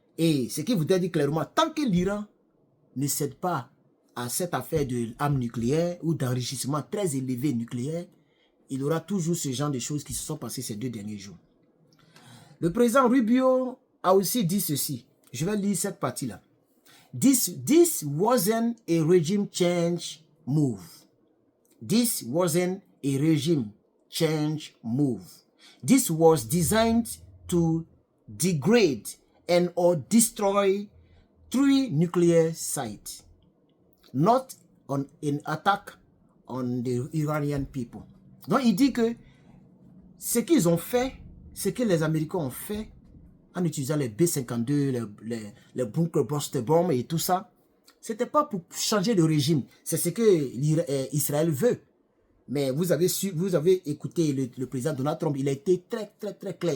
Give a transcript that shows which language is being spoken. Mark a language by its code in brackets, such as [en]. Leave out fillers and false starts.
[fr] Et ce qui vous a dit clairement, tant que l'Iran ne cède pas à cette affaire d'armes nucléaires ou d'enrichissement très élevé nucléaire, il y aura toujours ce genre de choses qui se sont passées ces 2 derniers jours. Le président Rubio a aussi dit ceci. Je vais lire cette partie-là. [en] This wasn't a regime change move. This wasn't a regime change move. This was designed to degrade and or destroy 3 nuclear sites, not on an attack on the Iranian people. [fr] Donc il dit que ce qu'ils ont fait, ce que les Américains ont fait en utilisant les B-52, les [en] bunker buster bombs [fr] et tout ça, c'était pas pour changer de régime, c'est ce que Israël veut. Mais vous avez écouté le président Donald Trump, il a été très clair.